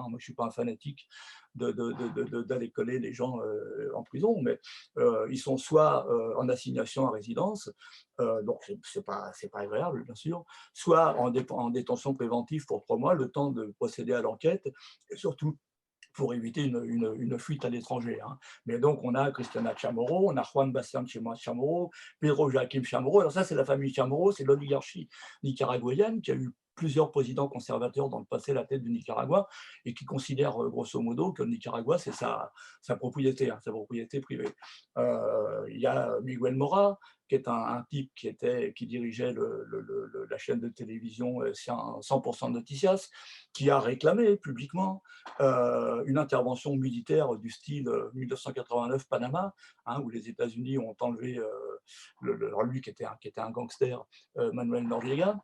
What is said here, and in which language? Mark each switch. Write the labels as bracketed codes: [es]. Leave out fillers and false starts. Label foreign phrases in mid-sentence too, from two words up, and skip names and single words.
[fr] Moi, je suis pas un fanatique d'aller coller les gens en prison, mais ils sont soit en assignation à résidence, donc c'est pas agréable, bien sûr, soit en détention préventive pour 3 mois, le temps de procéder à l'enquête, et surtout pour éviter une fuite à l'étranger, hein. Mais donc, on a Cristiana Chamorro, on a Juan Bastián Chamorro, Pedro Joaquim Chamorro. Alors ça, c'est la famille Chamorro, c'est l'oligarchie nicaraguayenne qui a eu plusieurs présidents conservateurs dans le passé à la tête du Nicaragua et qui considère grosso modo que le Nicaragua, c'est sa propriété, hein, sa propriété privée. Il y a Miguel Mora, qui est un type qui dirigeait la chaîne de télévision 100% Noticias, qui a réclamé publiquement une intervention militaire du style 1989 Panama, hein, où les États-Unis ont enlevé lui qui était un gangster, Manuel Noriega.